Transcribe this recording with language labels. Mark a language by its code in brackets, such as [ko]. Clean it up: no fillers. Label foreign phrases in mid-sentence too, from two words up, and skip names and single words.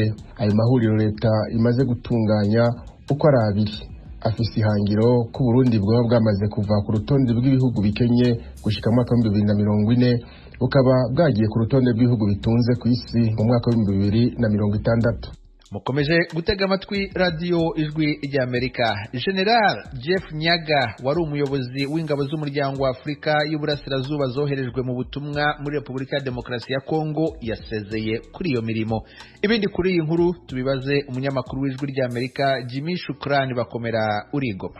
[rn] Ayo mahuriro leta imaze gutunganya uko ari abiri afise ihangiro ko Burundi bwoba bwamaze kuva ku rutonde rw'ibihugu bikenye gushika mu mwaka wa 2040 bukaba bwagiye ku rutonde rw'ibihugu bitunze ku isi mu mwaka wa 2060. mukomeje gutega amatwi radio ijwi ry'Amerika. [rw] General Jeff Nyaga wari umuyobozi w'ingabo z'umuryango wa Afrika y'Uburasirazuba zoherejwe mu butumwa muri Repubulika ya Demokarasi ya Kongo yasezeye kuri iyo mirimo. Ibindi kuri iyi nkuru tubibaze umunyamakuru w'ijwi ry'Amerika Jimmy Shukrani bakomera uri Goma.